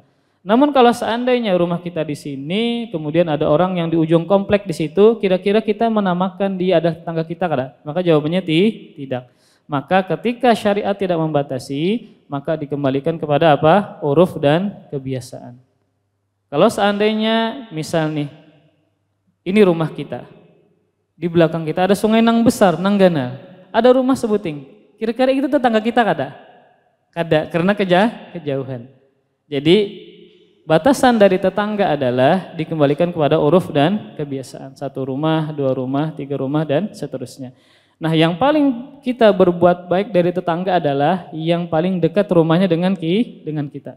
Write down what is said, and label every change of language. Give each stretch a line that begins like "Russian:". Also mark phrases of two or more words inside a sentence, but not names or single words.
Indonesian: Namun kalau seandainya rumah kita di sini, kemudian ada orang yang di ujung komplek di situ, kira-kira kita menamakan dia ada tetangga kita kada? Maka jawabannya tidak. Maka ketika syariat tidak membatasi, maka dikembalikan kepada apa? Uruf dan kebiasaan. Kalau seandainya misal nih, ini rumah kita, di belakang kita ada sungai
Banjar: nang besar, nang gana,
Indonesian: ada rumah sebuting. Kira-kira itu tetangga kita kada? Kada, karena kejauhan. Jadi batasan dari tetangga adalah dikembalikan kepada uruf dan kebiasaan. 1 rumah, 2 rumah, 3 rumah dan seterusnya. Nah, yang paling kita berbuat baik dari tetangga adalah yang paling dekat rumahnya dengan kita.